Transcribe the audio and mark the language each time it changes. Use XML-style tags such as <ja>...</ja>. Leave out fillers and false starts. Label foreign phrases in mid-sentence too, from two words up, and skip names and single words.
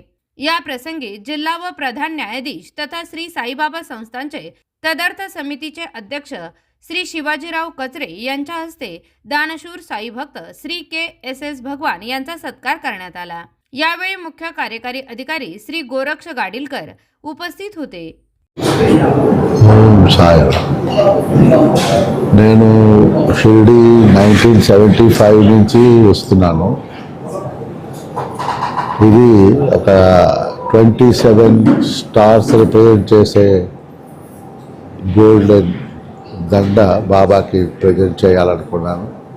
<mr>या प्रसंगी जिल्हा व प्रधान न्यायाधीश तथा श्री साईबाबा संस्थानचे तदर्थ समितीचे अध्यक्ष श्री शिवाजीराव कचरे यांच्या हस्ते दानशूर साई भक्त श्री के.एस.एस. भगवान यांचा सत्कार करण्यात आला। यावेळी मुख्य कार्यकारी अधिकारी श्री गोरक्ष गाडीलकर उपस्थित होते।</mr> <te>నేను షిర్డీ 1975 నుంచి వస్తున్నాను। ఇది ఒక 27 స్టార్స్ రిప్రజెంట్ చేసే గోల్డెన్ దండ బాబాకి ప్రజెంట్ చేయాలనుకున్నాను।</te>